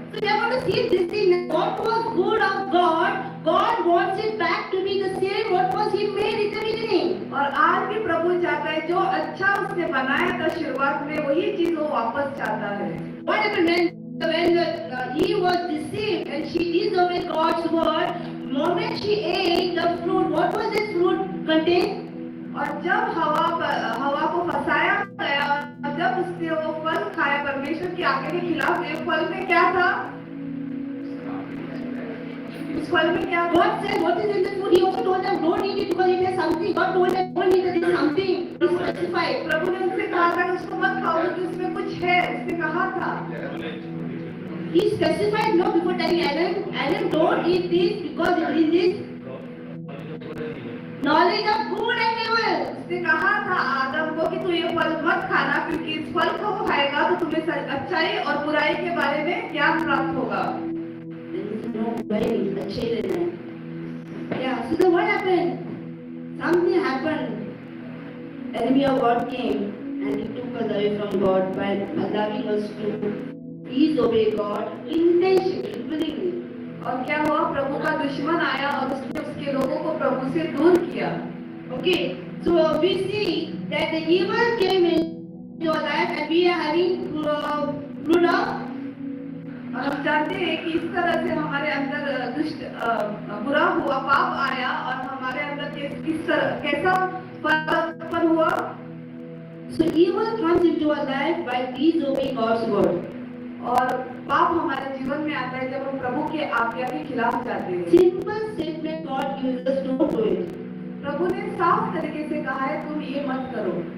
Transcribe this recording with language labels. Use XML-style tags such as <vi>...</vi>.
<en>So we are going to see this thing. What was good of God, God wants it back to be the same what was He made in the beginning.</en> <hi>और आज भी प्रभु चाहता है जो अच्छा उसने बनाया था शुरुआत में वही चीज वो वापस चाहता है.</hi> <en>What happened when Eve was deceived and she disobeyed God's word? Moment she ate the fruit, what was this fruit contain?</en> <hi>और जब हवा को फंसाया गया और जब उसने वो फल खाया परमेश्वर की आज्ञा के खिलाफ, ये फल में क्या था? उस फल में क्या?</hi> <en>God said, what is in the food? He also told them, don't eat it because it has something. God told them, don't eat it, there is something. He specified.</en> <hi>प्रभु ने उनसे कहा था कि उसको मत खाओ क्योंकि उसमें कुछ है, उसने कहा था।</hi> <en>He specified no before telling Adam, don't eat this because it is this knowledge of good and evil.</en> <hi>उसने कहा था आदम को कि तू ये फल मत खाना क्योंकि इस फल को खाएगा तो तुम्हें अच्छाई और बुराई के बारे में ज्ञान प्राप्त होगा।</hi> <en>No way, the children. Yeah, so then what happened? Something happened. Enemy of God came and he took us away from God by allowing us to disobey God intentionally, willingly.</en> <hi>और क्या हुआ? प्रभु का दुश्मन आया और उसने उसके लोगों को प्रभु से दूर किया।</hi> <en>Okay, so we see that the evil came into our life and we are having fruit of.</en> <hi>और हम जानते हैं कि इस तरह से हमारे अंदर दुष्ट बुरा हुआ, पाप आया और हमारे अंदर किस तरह कैसा फल हुआ?</hi> <en>So evil comes into our life by disobeying God's word.</en> <hi>और पाप हमारे जीवन में आता है जब हम प्रभु के आज्ञा के खिलाफ जाते हैं।</hi> <en>Simple statement God uses, don't do it.</en> <hi>प्रभु ने साफ तरीके से कहा है तुम ये मत करो।</hi>